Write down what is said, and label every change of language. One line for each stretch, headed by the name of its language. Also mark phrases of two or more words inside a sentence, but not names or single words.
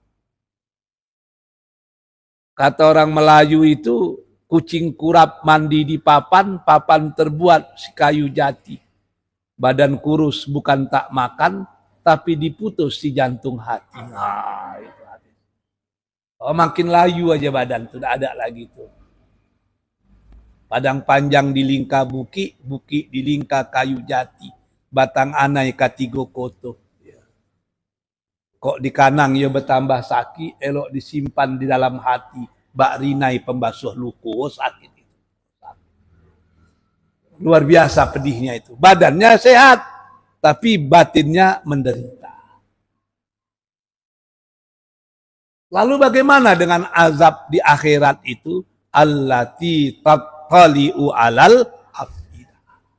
Indonesian: Kata orang Melayu itu, kucing kurap mandi di papan, papan terbuat si kayu jati. Badan kurus bukan tak makan, tapi diputus si jantung hati. Nah, itu. Oh, makin layu aja badan, sudah ada lagi tuh.
Minangkabau: Padang panjang dilingka buki, buki dilingka kayu jati. Batang anai katigo koto. Kok di kanang ya bertambah sakit, elok
Indonesian: disimpan di dalam hati.
Minangkabau: Bak rinai pembasuh luku,
Indonesian: oh, sakit itu. Luar biasa pedihnya itu. Badannya sehat, tapi batinnya menderita. Lalu bagaimana dengan azab di akhirat itu?
Arabic: Allati tattali'u alal afidah.